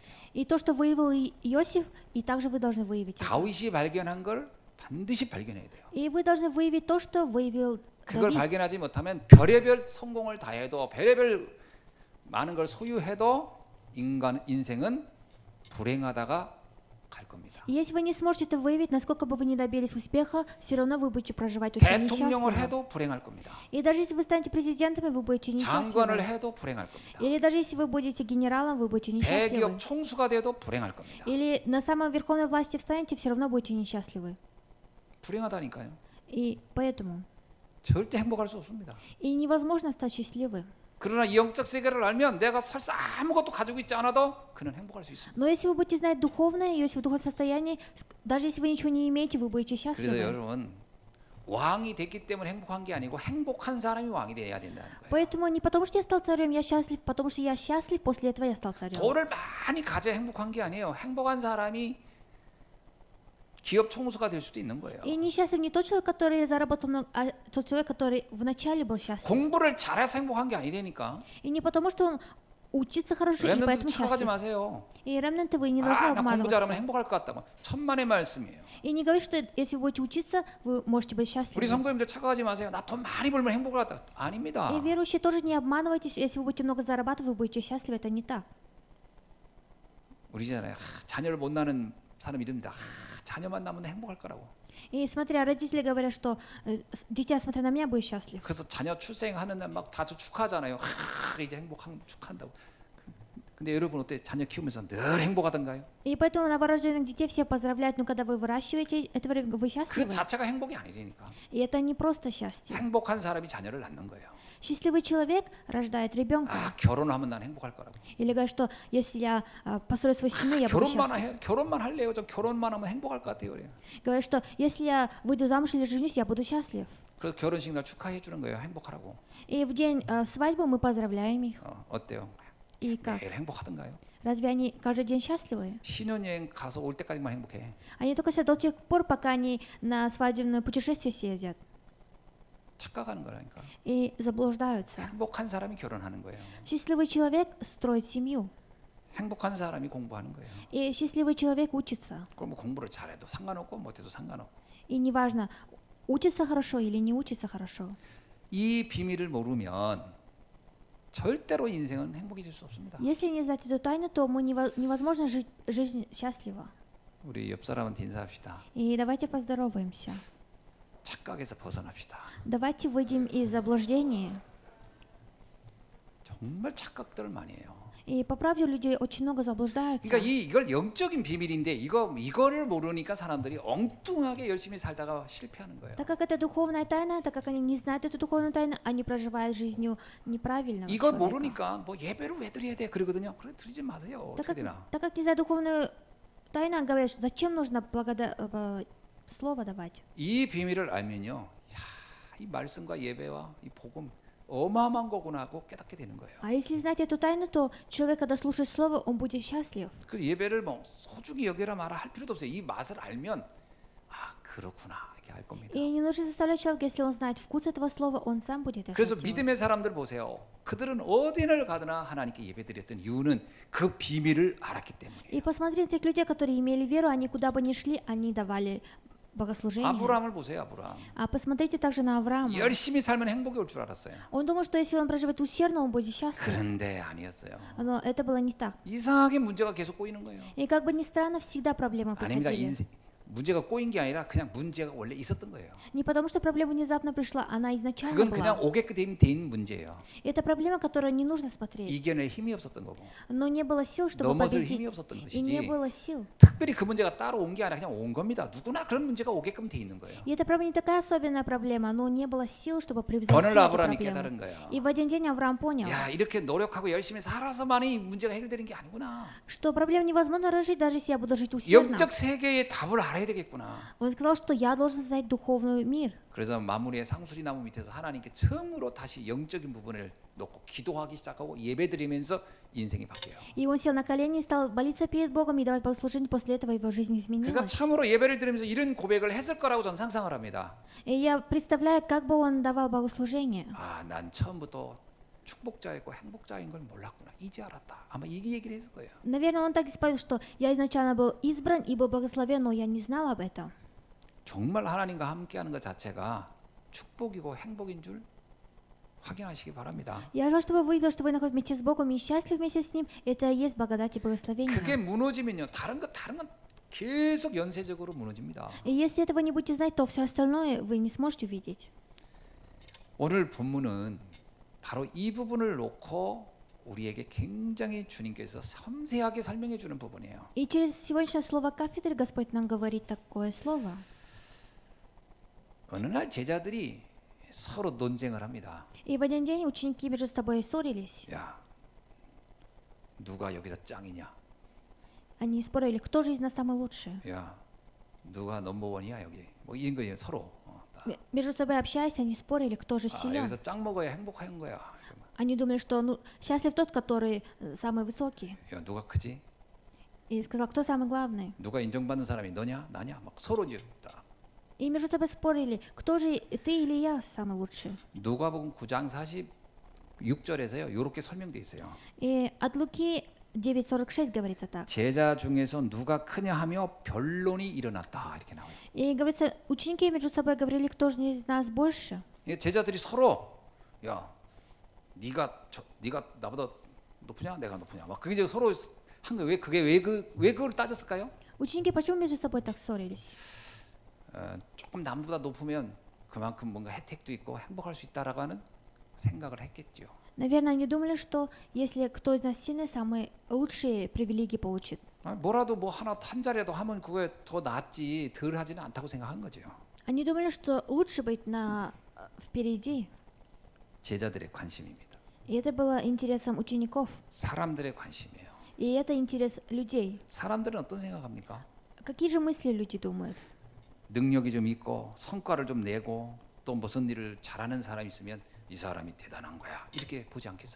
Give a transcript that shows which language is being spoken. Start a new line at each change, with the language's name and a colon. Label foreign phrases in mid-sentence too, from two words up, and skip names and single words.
Russian: И то, что выявил Иосиф, и также вы должны выявить это.
Korean: 다윗이 발견한 걸 반드시 발견해야 돼요.
Russian: И вы должны выявить то, что выявил
Korean: 그걸
Russian: Давид.
Korean: 발견하지 못하면 별의별 성공을 다해도 별의별 많은 걸 소유해도 인생은 불행하다가 갈 겁니다.
Russian: И если вы не сможете это выявить, насколько бы вы ни добились успеха, все равно вы будете проживать очень
Korean: 대통령을
Russian: несчастливо.
Korean: 해도 불행할 겁니다.
Russian: И даже если вы станете президентами, вы будете
Korean: 장관을
Russian: несчастливы.
Korean: 해도 불행할 겁니다.
Russian: Или даже если вы будете генералом, вы будете несчастливы.
Korean: 대기업 총수가 돼도 불행할 겁니다.
Russian: Или на самой верховной власти встанете, все равно будете несчастливы.
Korean: 불행하다니까요.
Russian: И поэтому
Korean: 절대 행복할 수 없습니다.
Russian: и невозможно стать счастливым.
Korean: 그러나 이 영적 세계를 알면 내가 설사 아무것도 가지고 있지 않아도 그는 행복할 수 있습니다.
Russian: Но если вы будете знать духовное, и если вы в духовном состоянии, даже если вы ничего не имеете, вы будете
Korean: 그래서
Russian: счастливы.
Korean: 여러분 왕이 됐기 때문에 행복한 게 아니고 행복한 사람이 왕이 돼야 된다는 거예요.
Russian: Поэтому не потому, что я стал царем, я счастлив, потому что я счастлив, после этого я стал царем.
Korean: 돈을 많이 가져야 행복한 게 아니에요. 행복한 사람이 기업 총수가 될 수도 있는 거예요.
Russian: И несчастлив не тот человек, который заработал много, а тот человек, который вначале был счастлив.
Korean: 공부를 잘해서 행복한 게 아니라니까.
Russian: И не потому, что он учится хорошо, и
Korean: 렘넌트
Russian: поэтому
Korean: 착각하지
Russian: счастлив.
Korean: 마세요.
Russian: И ремнанты вы не должны
Korean: 나 공부 잘하면
Russian: обманываться.
Korean: 행복할 것 같다고. 천만의 말씀이에요.
Russian: И не говорить, что если вы будете учиться, вы можете быть
Korean: 우리
Russian: счастливы.
Korean: 성도님들 착각하지 마세요. 나 돈 많이 벌면 행복할 것 같다. 아닙니다.
Russian: И верующие тоже не обманывайтесь, если вы будете много зарабатывать, вы будете счастливы, это не так.
Korean: 우리잖아요. 자녀를 못 낳는 사람 이릅니다. 자녀만 낳으면 행복할 거라고.
Russian: И смотря, родители говорят, что дитя, смотря на меня, будет счастлив.
Korean: 그래서 자녀 출생하는 날 막 다들 축하하잖아요. 이제 축하한다고. 근데 여러분 어때? 자녀 키우면서 늘 행복하던가요?
Russian: И поэтому новорожденных детей все поздравляют, но когда вы выращиваете это время, вы
Korean: 그
Russian: счастливы.
Korean: 자체가 행복이 아니라니까.
Russian: И это не просто счастье.
Korean: 행복한 사람이 자녀를 낳는 거예요.
Russian: Счастливый человек рождает ребенка.
Korean: 결혼하면 난 행복할 거라고.
Russian: Или говорит, что если я построю свою семью, я буду счастлив.
Korean: 결혼만 할래요. 저 결혼만 하면 행복할 것 같아요. 그래요.
Russian: Говорит, что если я выйду замуж или женюсь, я буду счастлив.
Korean: 그래서 결혼식 날 축하해 주는 거예요. 행복하라고.
Russian: И в день свадьбы мы поздравляем их.
Korean: 어때요?
Russian: И как?
Korean: 매일 행복하던가요?
Russian: Разве они каждый день счастливы?
Korean: 신혼여행 가서 올 때까지만 행복해.
Russian: Они только до тех пор, пока они на свадебное путешествие съездят.
Korean: 착각하는 거라니까.
Russian: И заблуждаются.
Korean: 행복한 사람이 결혼하는 거예요.
Russian: Счастливый человек строит семью.
Korean: 행복한 사람이 공부하는 거예요.
Russian: И счастливый человек учится.
Korean: 그럼 뭐 공부를 잘해도 상관없고 못해도 상관없고.
Russian: И неважно, учится хорошо или не учится хорошо.
Korean: 이 비밀을 모르면 절대로 인생은 행복해질 수 없습니다.
Russian: Если не знать эту тайну, то мы невозможно жить жизнь счастливо.
Korean: 우리 옆 사람한테 인사합시다.
Russian: И давайте поздороваемся.
Korean: 착각에서 벗어납시다.
Russian: Давайте выйдем из заблуждения.
Korean: 정말 착각들을 많이 해요.
Russian: И по правде люди очень много заблуждаются.
Korean: 그러니까 이걸 영적인 비밀인데 이거를 모르니까 사람들이 엉뚱하게 열심히 살다가 실패하는 거예요.
Russian: Так как это духовная тайна, так как они не знают эту духовную тайну, они проживают жизнью неправильного
Korean: 이걸
Russian: человека.
Korean: 모르니까 뭐 예배를 왜 드려야 돼 그러거든요. 그래 드리지 마세요. 어떻게 되나?
Russian: Так как не знают духовную тайну, говорят, что зачем нужно слово давать.
Korean: 이 비밀을 알면요, 이 말씀과 예배와 이 복음 어마어마한 거구나 하고 깨닫게 되는 거예요.
Russian: А если знать эту тайну, то человек, когда слушает слово, он будет счастлив.
Korean: 그 예배를 뭐 소중히 여겨라 마라 할 필요도 없어요. 이 맛을 알면 그렇구나 이렇게 알 겁니다.
Russian: И не нужно заставлять человека, если он знает вкус этого слова, он сам будет это
Korean: 그래서
Russian: делать.
Korean: 믿음의 사람들 보세요. 그들은 어디를 가더나 하나님께 예배드렸던 이유는 그 비밀을 알았기 때문이에요.
Russian: И посмотрите тех людей, которые имели веру, они куда бы ни шли, они давали богослужение.
Korean: 아브라함을 보세요, 아브라함.
Russian: А посмотрите также на Авраама.
Korean: 열심히 살면 행복이 올 줄 알았어요.
Russian: Он думал, что если он проживет усердно, он будет счастлив.
Korean: 그런데 아니었어요.
Russian: Но это было не так.
Korean: 이상하게 문제가 계속 꼬이는 거예요.
Russian: И как бы ни странно, всегда проблемы
Korean: 아닙니다.
Russian: приходили.
Korean: 문제가 꼬인 게 아니라 그냥 문제가 원래 있었던 거예요.
Russian: Не потому, что проблема внезапно пришла, она изначально
Korean: 그건 그냥
Russian: была.
Korean: 오게끔 돼 있는 문제예요.
Russian: Это проблема, которую не нужно смотреть.
Korean: 이겨낼 힘이 없었던 거고
Russian: Но не было сил, чтобы
Korean: 넘어설 힘이
Russian: победить.
Korean: 없었던
Russian: И не
Korean: 것이지.
Russian: было сил.
Korean: 특별히 그 문제가 따로 온 게 아니라 그냥 온 겁니다. 누구나 그런 문제가 오게끔 돼 있는 거예요.
Russian: И эта проблема не такая особенная проблема, но не было сил, чтобы превзойти
Korean: 어느 날
Russian: эту
Korean: 아브라함이
Russian: проблему.
Korean: 깨달은 거예요.
Russian: И в один день Авраам понял,
Korean: 야 이렇게 노력하고 열심히 살아서만이 이 문제가 해결되는 게 아니구나.
Russian: что проблему невозможно решить, даже если я буду жить усердно.
Korean: 영적 세계의 답을 알아야 되겠구나.
Russian: Он сказал, что я должен знать духовный мир.
Korean: 그래서 마무리의 상수리 나무 밑에서 하나님께 처음으로 다시 영적인 부분을 놓고 기도하기 시작하고 예배드리면서 인생이 바뀌어요.
Russian: И он сел на колени и стал молиться перед Богом и давать богослужение. После этого его жизнь
Korean: 그러니까
Russian: изменилась.
Korean: 처음으로 예배를 드리면서 이런 고백을 했을 거라고 저는 상상을 합니다.
Russian: И я представляю, как бы он давал богослужение.
Korean: 난 처음부터 축복자이고 행복자인 걸 몰랐구나. 이제 알았다. 아마 이 얘기를 했을 거예요.
Russian: Наверное, он так исповедовал, что я изначально был избран и был благословен, но я не знал об этом.
Korean: 정말 하나님과 함께하는 것 자체가 축복이고 행복인 줄 확인하시기 바랍니다.
Russian: Я желаю, чтобы вы видели, что вы находитесь вместе с Богом и счастливы вместе с Ним. Это и есть благодать и
Korean: 그게
Russian: благословение.
Korean: 무너지면요, 다른 건 계속 연쇄적으로 무너집니다.
Russian: И если этого не будете знать, то все остальное вы не сможете увидеть.
Korean: 오늘 본문은 바로 이 부분을 놓고 우리에게 굉장히 주님께서 섬세하게 설명해 주는 부분이에요.
Russian: И через сегодняшнее слово кафедры Господь нам говорит такое слово.
Korean: 어느 날 제자들이 서로 논쟁을 합니다.
Russian: И в один день ученики между собой ссорились.
Korean: 야, 누가 여기서 짱이냐?
Russian: Они спорили, кто же из нас самый лучший.
Korean: 야, 누가 넘버원이야 여기? 뭐 이런 거예요 서로.
Russian: Между собой общаясь, они спорили, кто же
Korean: 아,
Russian: силен.
Korean: 여기서 짱 먹어야 행복한 거야.
Russian: Они думали, что счастлив тот, который самый высокий.
Korean: 야, 누가 크지?
Russian: И сказал, кто самый главный.
Korean: 누가 인정받는 사람이 너냐, 나냐? 막 서로 이제 다.
Russian: И между собой спорили, кто же ты или я самый лучший.
Korean: 누가복음 9장 46절에서요. 이렇게 설명돼 있어요.
Russian: И от Луки 9:46 говорится так.
Korean: 제자 중에서 누가 크냐 하며 변론이 일어났다 이렇게 나와요.
Russian: И говорится, ученики между собой говорили, кто же из нас больше.
Korean: 제자들이 서로 야, 네가 나보다 높으냐, 내가 높으냐, 막 그게 이제 서로 한 거. 왜 그걸 따졌을까요?
Russian: Ученики почему между собой так ссорились?
Korean: 조금 남보다 높으면 그만큼 뭔가 혜택도 있고 행복할 수 있다라고 하는 생각을 했겠죠.
Russian: Наверное, они думали, что если кто из нас сильный, самые лучшие привилегии получит.
Korean: 뭐라도 뭐 한 자리라도 하면 그게 더 낫지 덜 하지는 않다고 생각한 거죠.
Russian: Они думали, что лучше быть впереди.
Korean: 제자들의 관심입니다.
Russian: И это было интересом учеников.
Korean: 사람들의 관심이에요.
Russian: И это интерес людей.
Korean: 사람들은 어떤 생각합니까?
Russian: Какие же мысли люди думают?
Korean: 능력이 좀 있고 성과를 좀 내고 또 무슨 일을 잘하는 사람이 있으면 이 사람이 대단한 거야. 이렇게 보지 않겠어요?